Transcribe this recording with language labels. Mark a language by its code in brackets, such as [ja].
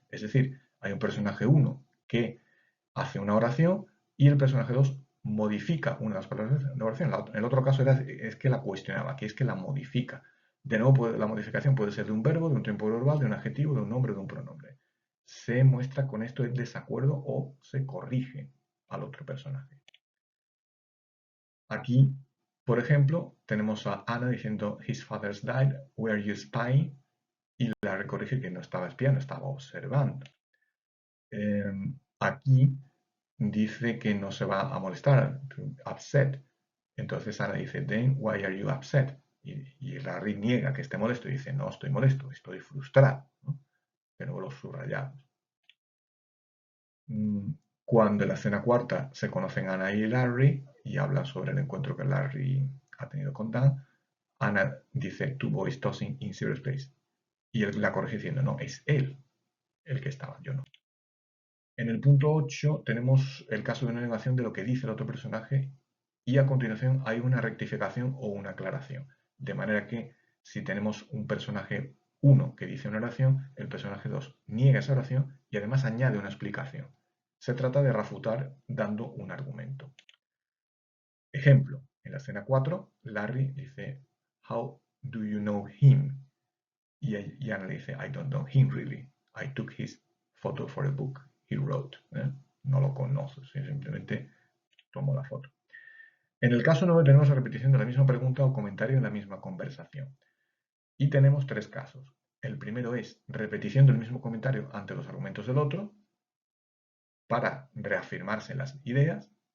[es] Es decir, hay un personaje 1 que hace una oración y el personaje 2 modifica una de las palabras de la oración. En el otro caso es que la cuestionaba, aquí es que la modifica. De nuevo, la modificación puede ser de un verbo, de un tiempo verbal, de un adjetivo, de un nombre, de un pronombre. Se muestra con esto el desacuerdo o se corrige al otro personaje. Aquí, por ejemplo, tenemos a Anna diciendo [en] his father's died, were you spying? [es] Y la corrige que no estaba espiando, estaba observando. Aquí dice que no se va a molestar, upset. Entonces Ana dice, [en] then why are you upset? [es] Y Larry niega que esté molesto y dice, no estoy molesto, estoy frustrado. ¿No? De nuevo los subrayados. Cuando en la escena cuarta se conocen Ana y Larry y hablan sobre el encuentro que Larry ha tenido con Dan, Ana dice, [en] two boys tossing in zero space. [es] Y él la corrige diciendo, no, es él el que estaba, yo no. En el punto 8 tenemos el caso de una negación de lo que dice el otro personaje y a continuación hay una rectificación o una aclaración. De manera que si tenemos un personaje 1 que dice una oración, el personaje 2 niega esa oración y además añade una explicación. Se trata de refutar dando un argumento. Ejemplo, en la escena 4, Larry dice, [en] how do you know him? [es] Y Anna le dice, [en] I don't know him really. I took his photo for a book he wrote. [es] No lo conoce, simplemente tomó la foto. En el caso 9 tenemos la repetición de la misma pregunta o comentario en la misma conversación. Y tenemos tres casos. El primero es repetición del mismo comentario ante los argumentos del otro para reafirmarse las ideas.